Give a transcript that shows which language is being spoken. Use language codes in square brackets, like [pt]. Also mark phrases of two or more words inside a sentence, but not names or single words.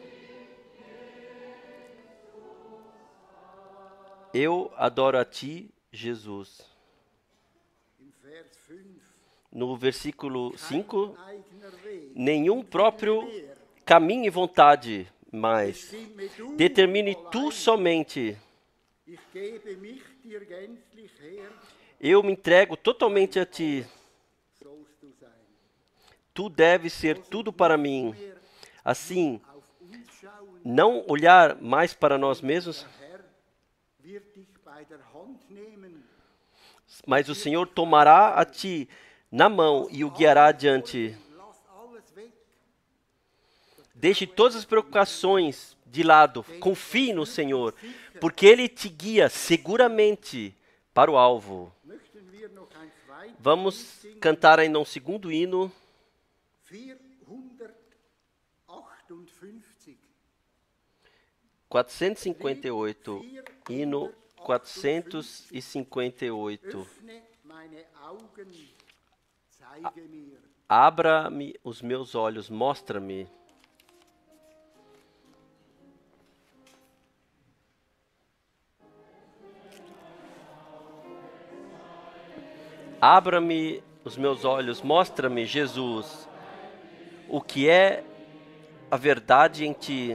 [pt] Eu adoro a ti, Jesus. [de] Im Vers 5. [pt] No versículo 5, [de] Kein eigener Weg. [pt] nenhum próprio caminho e vontade mais. [de] Bestimme du [pt] Determine tu [de] allein. [pt] somente. [de] Ich gebe mich dir gänzlich her, [pt] Eu me entrego totalmente a ti. [de] sollst du sein. [pt] Tu deves ser tudo para mim. [de] Mehr [pt] Assim, [de] auf uns schauen, [pt] não olhar mais para nós mesmos, [de] der Herr wird dich bei der Hand nehmen. [pt] mas o Senhor tomará a ti na mão e o guiará adiante. [de] Lass alles weg. [pt] Deixe todas as preocupações de lado. Confie no Senhor, porque Ele te guia seguramente para o alvo. [de] Möchten wir noch ein zweites [pt] Vamos [de] Lied singen? [pt] cantar ainda um segundo hino, 458. 458. Hino 458. [de] Öffne meine Augen, zeige mir. [pt] Abra-me os meus olhos, mostra-me. Abra-me os meus olhos, mostra-me, Jesus, o que é a verdade em ti.